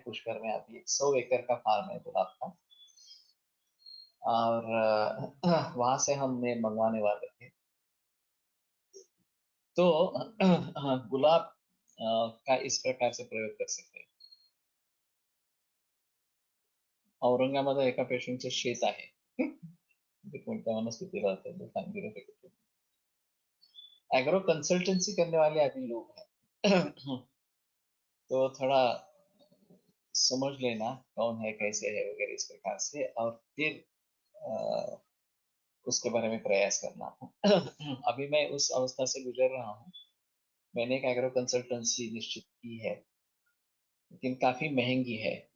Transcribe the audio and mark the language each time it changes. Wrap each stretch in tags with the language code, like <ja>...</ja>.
<hi>पुष्कर में अभी 100 एकड़ का फार्म है गुलाब का, और वहां से हमने मंगवाने वाले थे। तो गुलाब का इस प्रकार से प्रयोग कर सकते हैं।</hi> <mr>औरंगाबाद एका पेशंटचं शेत आहे। ते कोणत्या वनस्पती राहतात ते सांगितलं ते।</mr> <hi>एग्रो कंसल्टेंसी करने वाले अभी लोग हैं। तो थोड़ा समझ लेना कौन है कैसे है वगैरह इस प्रकार से, और फिर अ, उसके बारे में प्रयास करना। अभी मैं उस अवस्था से गुजर रहा हूँ। मैंने एक एग्रो कंसल्टेंसी निश्चित की है, लेकिन काफी महंगी है।</hi>